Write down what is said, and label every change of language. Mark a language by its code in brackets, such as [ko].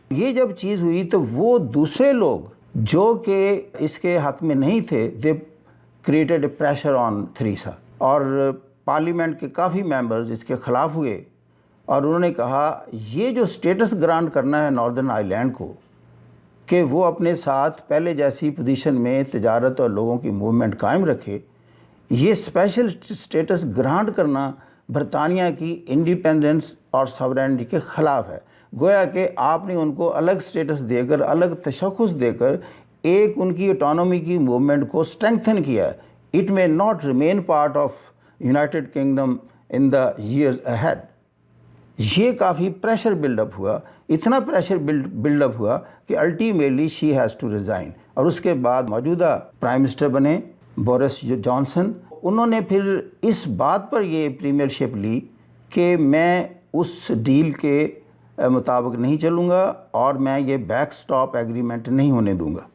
[ur] یہ جب چیز ہوئی تو وہ دوسرے لوگ جو کہ اس کے حق میں نہیں تھے، [en] they created a pressure on Theresa, [ur] اور پارلیمنٹ کے کافی ممبرز اس کے خلاف ہوئے اور انہوں نے کہا یہ جو سٹیٹس گرانٹ کرنا ہے ناردرن آئرلینڈ کو کہ وہ اپنے ساتھ پہلے جیسی پوزیشن میں تجارت اور لوگوں کی موومنٹ قائم رکھے، یہ اسپیشل سٹیٹس گرانٹ کرنا برطانیہ کی انڈیپینڈنس اور ساورینٹی کے خلاف ہے. گویا کہ آپ نے ان کو الگ سٹیٹس دے کر، الگ تشخص دے کر ایک ان کی اٹانومی کی موومنٹ کو اسٹرینگتھن کیا ہے. [en] It may not remain part of United Kingdom in the years ahead. [ur] یہ کافی پریشر بلڈ اپ ہوا، اتنا پریشر بلڈ اپ ہوا کہ [en] Ultimately she has to resign. [ur] اور اس کے بعد موجودہ پرائم منسٹر بنے بورس جانسن. انہوں نے پھر اس بات پر یہ پریمیئر شپ لی کہ میں اس ڈیل کے مطابق نہیں چلوں گا اور میں یہ بیک سٹاپ ایگریمنٹ نہیں ہونے دوں گا.